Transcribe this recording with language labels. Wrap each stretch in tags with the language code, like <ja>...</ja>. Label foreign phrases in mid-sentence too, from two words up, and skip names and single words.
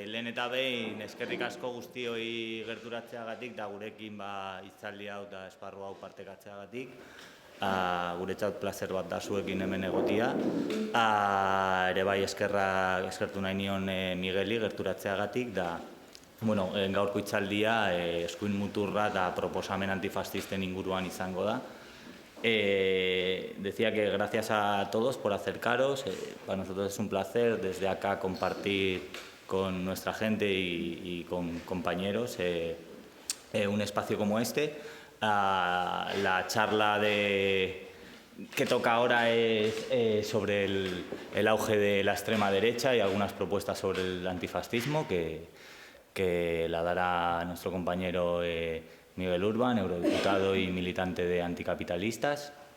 <eu>eta behin eskerrik asko guztioi gerturatzeagatik eta gurekin hitzaldi hau eta esparru hau partekatzeagatik. Guretzat plazer bat da zuekin hemen egotia. Ere bai eskertu nahi nion Migueli gerturatzeagatik da gaurko hitzaldia eskuin muturra eta proposamen antifascisten inguruan izango da.</eu> <es>Decía que gracias a todos por acercaros, para nosotros es un placer desde acá compartir con nuestra gente y con compañeros un espacio como este. La charla que toca ahora es sobre el auge de la extrema derecha y algunas propuestas sobre el antifascismo que la dará nuestro compañero Miguel Urbán, eurodiputado y militante de Anticapitalistas.</es>